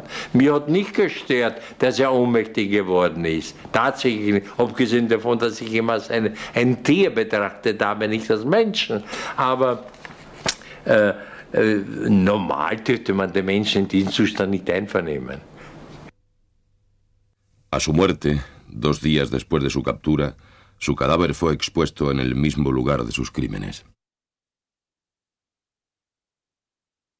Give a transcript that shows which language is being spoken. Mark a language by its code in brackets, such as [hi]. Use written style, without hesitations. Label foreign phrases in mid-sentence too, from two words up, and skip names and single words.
[de] Mir hat nicht gestört, dass er ohnmächtig geworden ist. Tatsächlich, abgesehen davon, dass ich ihn als ein Tier betrachtet habe, nicht als Menschen. Aber normal dürfte man den Menschen in diesem Zustand nicht einvernehmen. [es] A su muerte, 2 días después de su captura, su cadáver fue expuesto en el mismo lugar de sus crímenes.